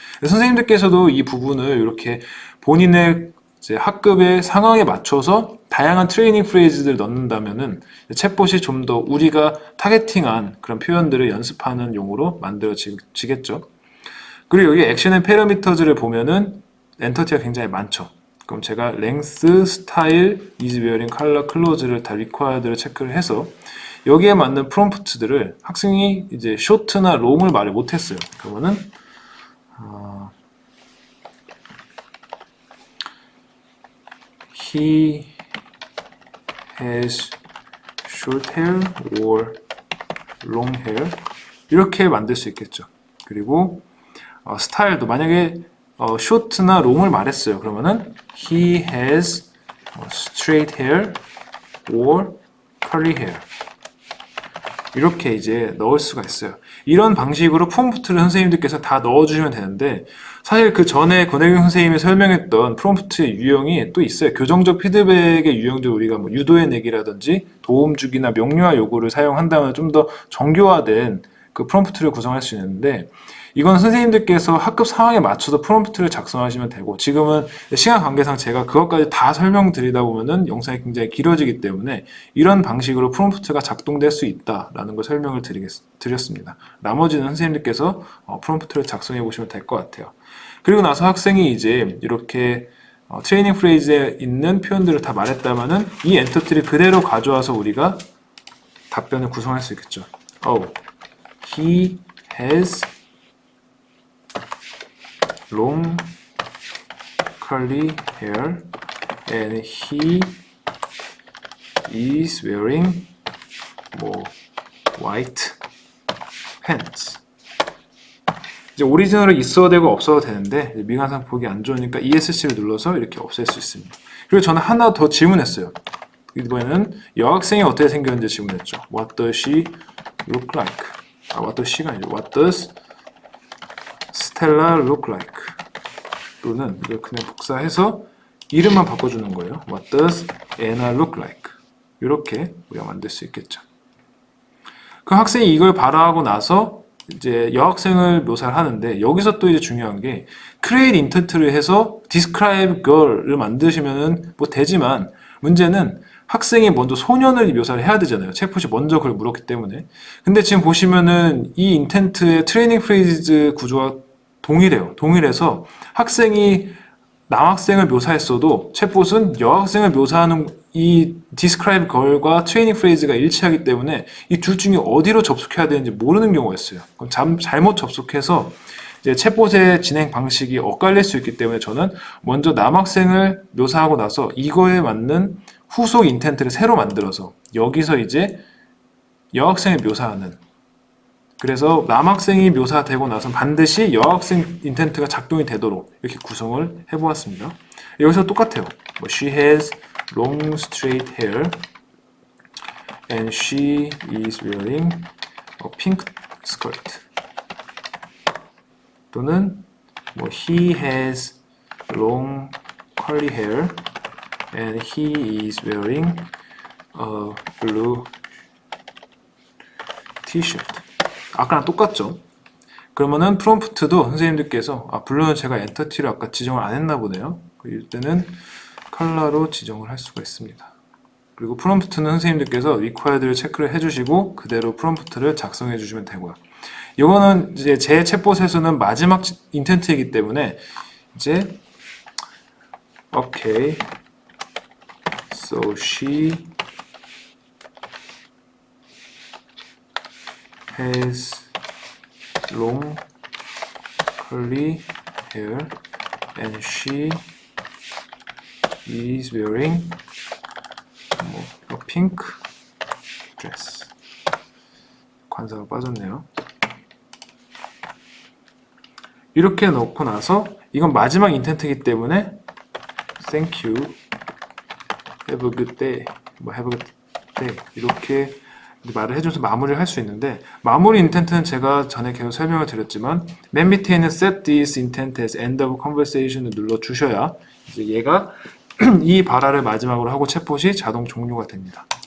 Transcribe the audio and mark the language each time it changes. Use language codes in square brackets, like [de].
[ko] 선생님들께서도 이 부분을 이렇게 본인의 이제 학급의 상황에 맞춰서 다양한 트레이닝 프레이즈들을 넣는다면은 챗봇이 좀 더 우리가 타겟팅한 그런 표현들을 연습하는 용으로 만들어지겠죠. 그리고 여기 액션 앤 패러미터즈를 보면은 엔터티가 굉장히 많죠. 그럼 제가 length, style, is wearing, color, close를 다 required를 체크를 해서 여기에 맞는 프롬프트들을 학생이 이제 short나 long을 말을 못했어요. 그러면은 [en] he has short hair or long hair [ko] 이렇게 만들 수 있겠죠. 그리고 스타일도 만약에 short나 long을 말했어요. 그러면은 [en] he has straight hair or curly hair [ko] 이렇게 이제 넣을 수가 있어요. 이런 방식으로 프롬프트를 선생님들께서 다 넣어주시면 되는데 사실 그 전에 권혜경 선생님이 설명했던 프롬프트의 유형이 또 있어요. 교정적 피드백의 유형들 우리가 뭐 유도의 내기라든지 도움주기나 명료화 요구를 사용한다면 좀 더 정교화된 그 프롬프트를 구성할 수 있는데 이건 선생님들께서 학급 상황에 맞춰서 프롬프트를 작성하시면 되고 지금은 시간 관계상 제가 그것까지 다 설명드리다 보면은 영상이 굉장히 길어지기 때문에 이런 방식으로 프롬프트가 작동될 수 있다라는 걸 설명을 드렸습니다. 나머지는 선생님들께서 프롬프트를 작성해 보시면 될 것 같아요. 그리고 나서 학생이 이제 이렇게 트레이닝 프레이즈에 있는 표현들을 다 말했다면은 이 엔터티를 그대로 가져와서 우리가 답변을 구성할 수 있겠죠. [en] He has long curly hair and he is wearing 뭐 white pants. [ko] 이제 오리지널이 있어도 되고 없어도 되는데 미관상 보기 안 좋으니까 ESC를 눌러서 이렇게 없앨 수 있습니다. 그리고 저는 하나 더 질문했어요. 이번에는 여학생이 어떻게 생겼는지 질문했죠. [en] What does she look like? What does she가 [ko] 아니죠. [en] What does Stella look like? [ko] 또는 이걸 그냥 복사해서 이름만 바꿔주는 거예요. [en] What does Anna look like? [ko] 이렇게 우리가 만들 수 있겠죠. 그 학생이 이걸 발화하고 나서 이제 여학생을 묘사를 하는데 여기서 또 이제 중요한 게 create intent를 해서 describe girl을 만드시면은 뭐 되지만 문제는 학생이 먼저 소년을 묘사를 해야 되잖아요. 챗봇이 먼저 그걸 물었기 때문에. 근데 지금 보시면은 이 인텐트의 트레이닝 프레이즈 구조가 동일해요. 동일해서 학생이 남학생을 묘사했어도 챗봇은 여학생을 묘사하는 이 describe girl과 트레이닝 프레이즈가 일치하기 때문에 이 둘 중에 어디로 접속해야 되는지 모르는 경우가 있어요. 그럼 잘못 접속해서 이제 챗봇의 진행 방식이 엇갈릴 수 있기 때문에 저는 먼저 남학생을 묘사하고 나서 이거에 맞는 후속 인텐트를 새로 만들어서 여기서 이제 여학생을 묘사하는, 그래서 남학생이 묘사되고 나서 반드시 여학생 인텐트가 작동이 되도록 이렇게 구성을 해보았습니다. 여기서 똑같아요. [en] 뭐 she has long straight hair and she is wearing a pink skirt. [ko] 또는 [en] 뭐 he has long curly hair and he is wearing a blue t-shirt. [ko] 아까랑 똑같죠? 그러면은 프롬프트도 선생님들께서 블루는 제가 엔터티를 아까 지정을 안 했나 보네요. 이때는 컬러로 지정을 할 수가 있습니다. 그리고 프롬프트는 선생님들께서 required를 체크를 해주시고 그대로 프롬프트를 작성해 주시면 되고요. 이거는 이제 제 챗봇에서는 마지막 인텐트이기 때문에 이제 [en] okay, so she has long curly hair and she is wearing a pink dress. [ko] 관사가 빠졌네요. 이렇게 넣고 나서 이건 마지막 인텐트이기 때문에 [en] thank you, have a good day, have a good day [ko] 이렇게 말을 해줘서 마무리를 할 수 있는데, 마무리 인텐트는 제가 전에 계속 설명을 드렸지만 맨 밑에 있는 [en] set this intent as end of conversation [ko] 을 눌러주셔야 이제 얘가 이 발화를 마지막으로 하고 챗봇이 자동 종료가 됩니다.